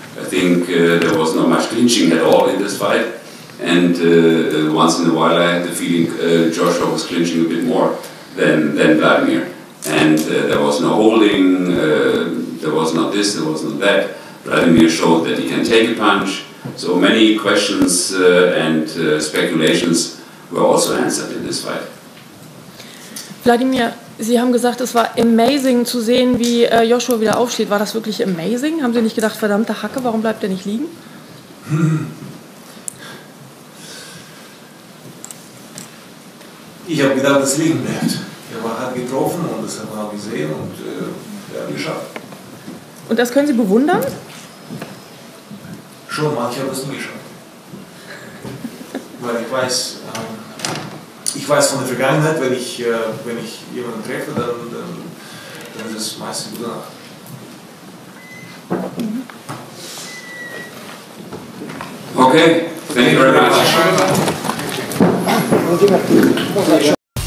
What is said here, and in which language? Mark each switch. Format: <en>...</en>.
<en>I think there was not much clinching at all in this fight. And once in a while I had the feeling Joshua was clinching a bit more than Wladimir. And there was no holding, there was not this, there was not that. Wladimir showed that he can take a punch. So many questions and speculations were also answered in this fight.</en> <de>Wladimir, Sie haben gesagt, es war amazing zu sehen, wie Joshua wieder aufsteht. War das wirklich amazing? Haben Sie nicht gedacht, verdammte Hacke, warum bleibt er nicht liegen? Ich habe gedacht, das liegen bleibt. Er war hart getroffen und das haben wir auch gesehen und er hat geschafft. Und das können Sie bewundern? Schon, manche haben das nie geschafft. Weil ich weiß von der Vergangenheit, wenn ich jemanden treffe, dann ist es meistens gut danach.</de> <en>Okay, thank you very much.</en>